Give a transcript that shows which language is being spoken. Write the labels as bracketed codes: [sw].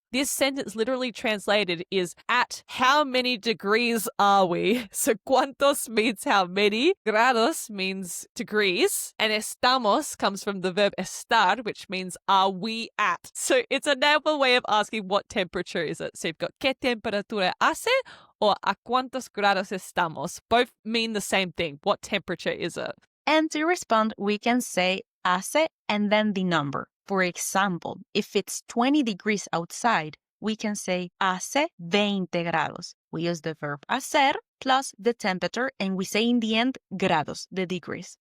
[en] This sentence literally translated is, at how many degrees are we? So cuántos means how many, grados means degrees, and estamos comes from the verb estar, which means are we at? So it's another way of asking what temperature is it. So you've got [es] ¿Qué temperatura hace? Or ¿A cuántos grados estamos? [en] Both mean the same thing. What temperature is it? And to respond, we can say hace and then the number. For example, if it's 20 degrees outside, we can say [es] hace 20 grados. [en] We use the verb hacer plus the temperature, and we say in the end grados, the degrees.